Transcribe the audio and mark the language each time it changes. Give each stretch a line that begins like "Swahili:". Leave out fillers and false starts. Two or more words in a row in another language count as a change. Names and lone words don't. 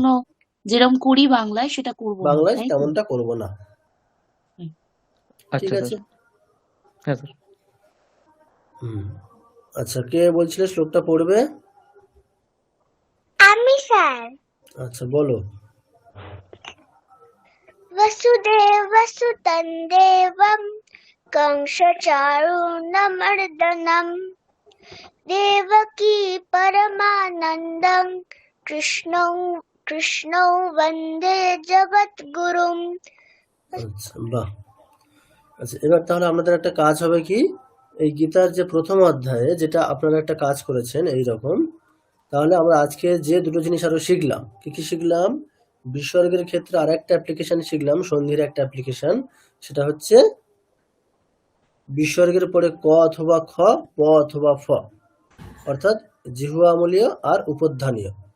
Bangla: কোনো যেরকম করি বাংলায় সেটা করব না, বাংলায় তাই তো? তেমনটা করব না। হুম। ঠিক আচ্ছা আছে। স্যার। হ্যাঁ স্যার। হুম। আচ্ছা, কে বলছিলে শ্লোকটা পড়বে? আমি স্যার। আচ্ছা বলো।
Sanskrit: वसुदेवसुतं देवं कंसचारूणमर्दनं देवकी परमानन्दं कृष्णौ वन्दे जगद्गुरुम्।
Bangla: আচ্ছা, বাহ। আচ্ছা, এবার তাহলে আমাদের একটা কাজ হবে কি, এই গীতার যে প্রথম অধ্যায়ে যেটা আপনারা একটা কাজ করেছেন এই রকম, তাহলে আমরা আজকে যে দুটো জিনিস আরো শিখলাম, কি কি শিখলাম? বিসর্গের ক্ষেত্রে আর একটা অ্যাপ্লিকেশন শিখলাম, সন্ধির একটা অ্যাপ্লিকেশন, সেটা হচ্ছে বিসর্গের পরে ক অথবা খ, প অথবা ফ, অর্থাৎ জিহ্বামূলীয় আর উপধ্মানীয়।